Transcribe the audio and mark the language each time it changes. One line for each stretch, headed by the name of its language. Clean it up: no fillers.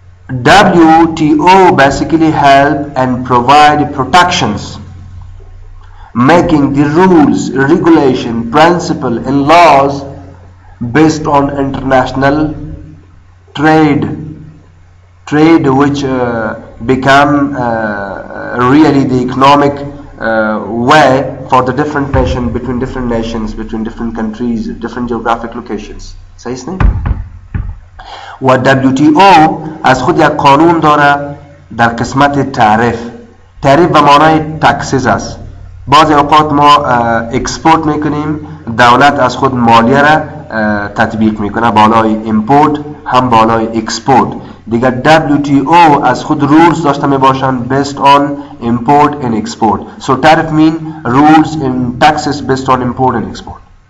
English: WTO basically help and provide protections, making the rules, regulation, principle and laws based on international trade which become really the economic way for the different nations, between different countries, different geographic locations.
Persian: صحیح است؟ و WTO از خود یک قانون داره در قسمت تعریف به معنای تکسیز است. بعضی اوقات ما اکسپورت میکنیم، دولت از خود مالیه را تطبیق میکنه بالای ایمپورت هم بالای اکسپورت. دیگر WTO از خود رولز داشته میباشند
English: based on import and export. So tariff mean rules and taxes based on import and export.